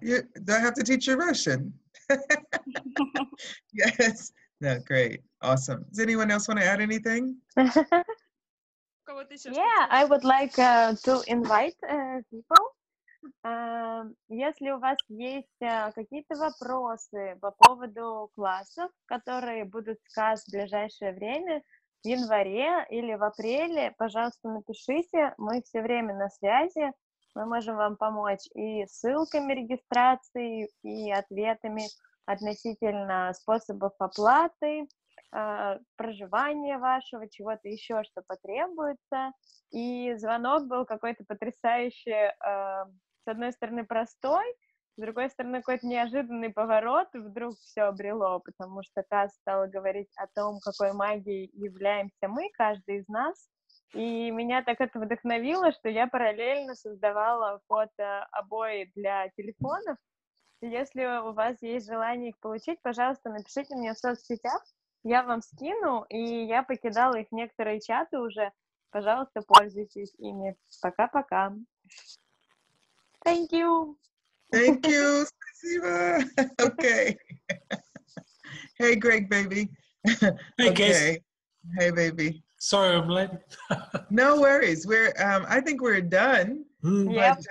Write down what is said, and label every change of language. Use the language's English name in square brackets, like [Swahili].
[English] Do I have to teach you Russian? Yes. No, great. Awesome. Does anyone else want to add anything? Yeah, I would like to invite people. [Russian] Если у вас есть какие-то вопросы по поводу классов, которые будут в Kass в ближайшее время, в январе или в апреле, пожалуйста, напишите. Мы все время на связи. Мы можем вам помочь и ссылками регистрации, и ответами относительно способов оплаты, проживания вашего, чего-то еще, что потребуется. И звонок был какой-то потрясающе, с одной стороны, простой, с другой стороны, какой-то неожиданный поворот, и вдруг все обрело, потому что Касс стала говорить о том, какой магией являемся мы, каждый из нас, и меня так это вдохновило, что я параллельно создавала фото-обои для телефонов. И если у вас есть желание их получить, пожалуйста, напишите мне в соцсетях, я вам скину, и я покидала их в некоторые чаты уже. Пожалуйста, пользуйтесь ими. Пока-пока. [English] Thank you. Thank you, [Russian] Спасибо. [English] Okay. Hey, Greg, baby. Hey, Okay. Kass. Hey, baby. Sorry, I'm late. No worries. I think we're done. Yep.